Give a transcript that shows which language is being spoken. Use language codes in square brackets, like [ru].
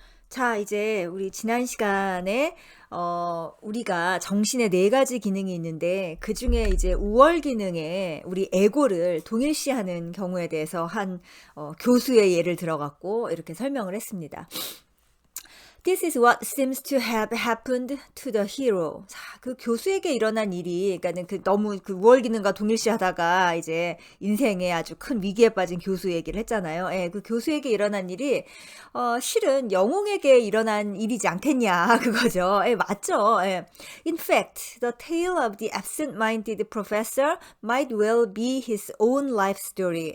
[ko] 자, 이제 우리 지난 시간에 우리가 정신의 네 가지 기능이 있는데 그 중에 이제 우월 기능에 우리 에고를 동일시하는 경우에 대해서 한 교수의 예를 들어갖고 이렇게 설명을 했습니다. [en] This is what seems to have happened to the hero. [ko] 자, 그 교수에게 일어난 일이, 그러니까는 너무 우월 기능과 동일시하다가 이제 인생에 아주 큰 위기에 빠진 교수 얘기를 했잖아요. 예, 그 교수에게 일어난 일이 실은 영웅에게 일어난 일이지 않겠냐 그거죠. 예, 맞죠. 예. [en] In fact, the tale of the absent-minded professor might well be his own life story.